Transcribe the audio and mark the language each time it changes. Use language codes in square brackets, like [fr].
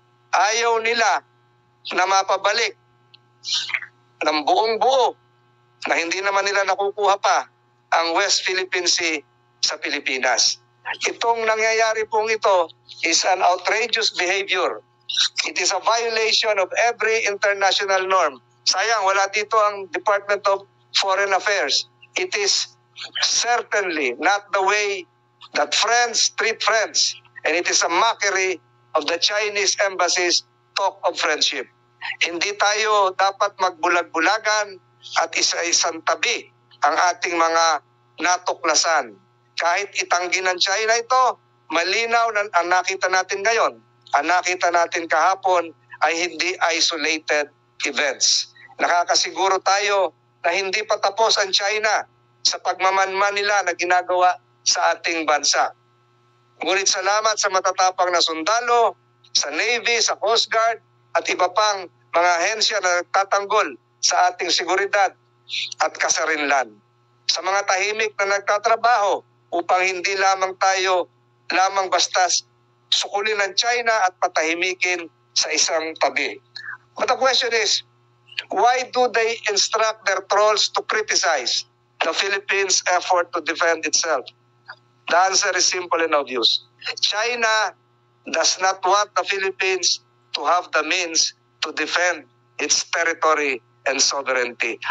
[tl] Ayaw nila na mapabalik ng buong buo na hindi naman nila nakukuha pa ang West Philippine Sea sa Pilipinas. Itong nangyayari pong ito [en] is an outrageous behavior. It is a violation of every international norm. [tl] Sayang, wala dito ang Department of Foreign Affairs. [en] It is certainly not the way that friends treat friends. And it is a mockery of the Chinese embassy's talk of friendship. [tl] Hindi tayo dapat magbulag-bulagan at isa-isang tabi ang ating mga natuklasan. Kahit itanggi ng China ito, malinaw na ang nakita natin ngayon, ang nakita natin kahapon ay hindi isolated events. Nakakasiguro tayo na hindi pa tapos ang China sa pagmamanman nila na ginagawa sa ating bansa. Ngunit salamat sa matatapang na sundalo, sa Navy, sa Coast Guard, at iba pang mga ahensya na nagtatanggol sa ating seguridad at kasarinlan. Sa mga tahimik na nagtatrabaho upang hindi lamang tayo basta sukulin ng China at patahimikin sa isang tabi. [en] But the question is, why do they instruct their trolls to criticize the Philippines' effort to defend itself? The answer is simple and obvious. China does not want the Philippines to have the means to defend its territory and sovereignty.